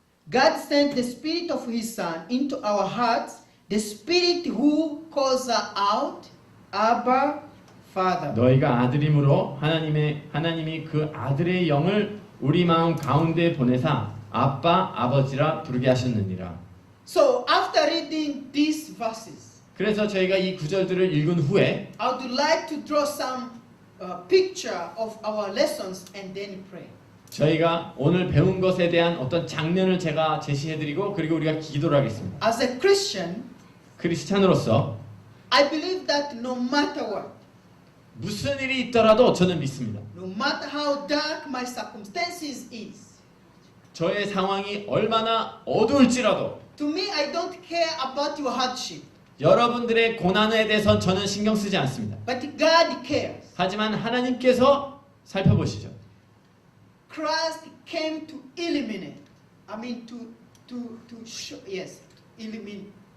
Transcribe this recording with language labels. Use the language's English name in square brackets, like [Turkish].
[English] God sent the Spirit of His Son into our hearts, the Spirit who calls us out, Abba, Father. [Korean] 너희가 아들임으로 하나님이 그 아들의 영을 우리 마음 가운데 보내사 아빠 아버지라 부르게 하셨느니라. [English] So after reading these verses, [Korean] 그래서 저희가 이 구절들을 읽은 후에 [English] I would like to draw some picture of our lessons and then pray. [Korean] 저희가 오늘 배운 것에 대한 어떤 장면을 제가 제시해드리고 그리고 우리가 기도를 하겠습니다. [English] As a Christian, [Korean] 크리스찬으로서 [English] I believe that no matter what, [Korean] 무슨 일이 있더라도 저는 믿습니다. [English] no matter how dark my circumstances is, [Korean] 저의 상황이 얼마나 어두울지라도 [English] to me I don't care about your hardship, [Korean] 여러분들의 고난에 대해선 저는 신경 쓰지 않습니다. [English] but God cares. [Korean] 하지만 하나님께서 살펴보시죠. [English] Christ came to eliminate. I mean to show, yes, eliminate.